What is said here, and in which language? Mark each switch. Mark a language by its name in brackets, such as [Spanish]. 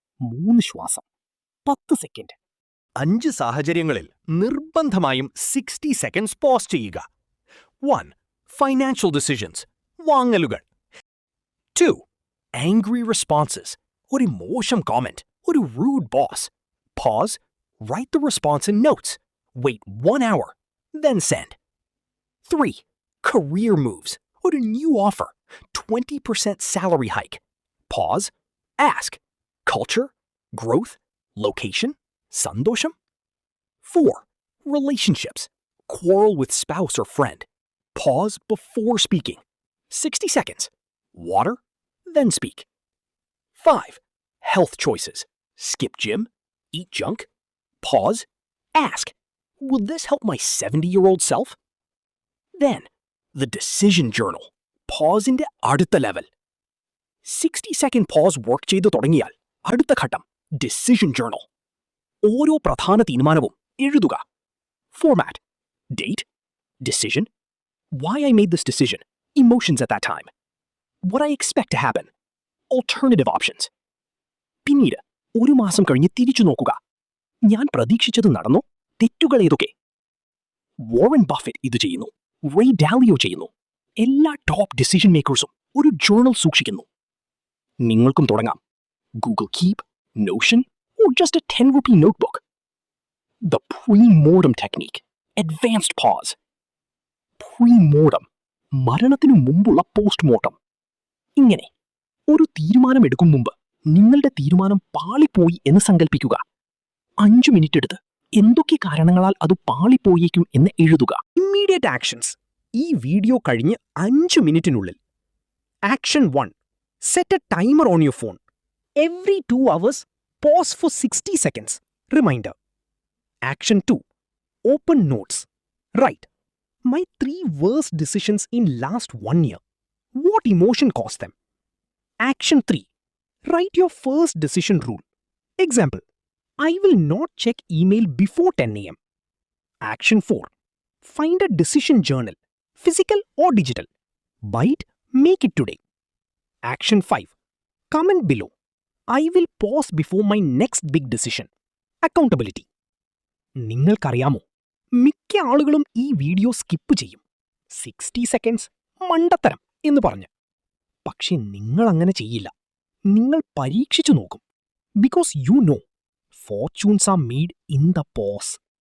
[Malayalam] 3 ശ്വാസം. 10 സെക്കൻഡ്. 5 സാഹചര്യങ്ങളിൽ നിർബന്ധമായും 60 സെക്കൻഡ്സ് പോസ് ചെയ്യുക. 1. [English] Financial decisions, വാങ്ങലുകൾ. 2. Angry responses, ഒരു മോശം കോമെന്റ്, ഒരു rude boss. Pause, write the response in notes. Wait 1 hour, then send. 3. Career moves, or a new offer, 20% salary hike. Pause, ask, culture, growth, location, sandosham. 4. Relationships, quarrel with spouse or friend. Pause before speaking. 60 seconds. Water, then speak. 5. Health choices, skip gym, eat junk. Pause, ask, will this help my 70-year-old self? Then, the decision journal. [Malayalam] Pause ന്റെ അടുത്ത level. 60-second pause work ചെയ്തു തുടങ്ങിയാൽ അടുത്ത ഘട്ടം decision journal. ഓരോ പ്രധാന തീരുമാനവും എഴുതുക. [English] Format: date, decision, why I made this decision, emotions at that time, what I expect to happen, alternative options. [Malayalam] പിന്നീട് 1 മാസം കഴിഞ്ഞ് തിരിച്ചു നോക്കുക. ഞാൻ പ്രതീക്ഷിച്ചത് നടന്നോ? തെറ്റുകൾ ഏതൊക്കെ? വോറൻ ബഫറ്റ് ഇത് ചെയ്യുന്നു. റേ ഡാലിയോ ചെയ്യുന്നു. എല്ലാ ടോപ്പ് ഡിസിഷൻ മേക്കേഴ്സും ഒരു ജേർണൽ സൂക്ഷിക്കുന്നു. നിങ്ങൾക്കും തുടങ്ങാം. [English] Google Keep, Notion, or just a 10 rupee notebook. The pre-mortem technique, advanced pause. [Malayalam] Pre-mortem, മരണത്തിനു മുമ്പുള്ള പോസ്റ്റ്മോർട്ടം. ഇങ്ങനെ ഒരു തീരുമാനം എടുക്കും മുമ്പ് നിങ്ങളുടെ തീരുമാനം പാളിപ്പോയി എന്ന് സങ്കല്പിക്കുക. 5 മിനിറ്റ് എടുത്ത് എന്തൊക്കെ കാരണങ്ങളാൽ അത് പാളിപ്പോയേക്കും എന്ന് എഴുതുക. [English] Immediate actions. [Malayalam] ഈ വീഡിയോ കഴിഞ്ഞ് 5 മിനിറ്റിനുള്ളിൽ. Action 1. [English] Set a timer on your phone. Every 2 hours, pause for 60 seconds. Reminder. Action 2. Open notes. Write, my 3 worst decisions in last 1 year. What emotion caused them? Action 3. Write your first decision rule. Example, I will not check email before 10 a.m. Action 4. Find a decision journal, physical or digital. Buy it, make it today. Action 5. Comment below. I will pause before my next big decision. Accountability. [Malayalam] നിങ്ങൾക്കറിയാമോ, മിക്ക ആളുകളും ഈ video skip ചെയ്യും. 60 seconds മണ്ടത്തരം എന്ന് പറഞ്ഞ്. പക്ഷെ നിങ്ങൾ അങ്ങനെ ചെയ്യില്ല. നിങ്ങൾ പരീക്ഷിച്ചു നോക്കും. [English] Because you know fortunes are made in the pause.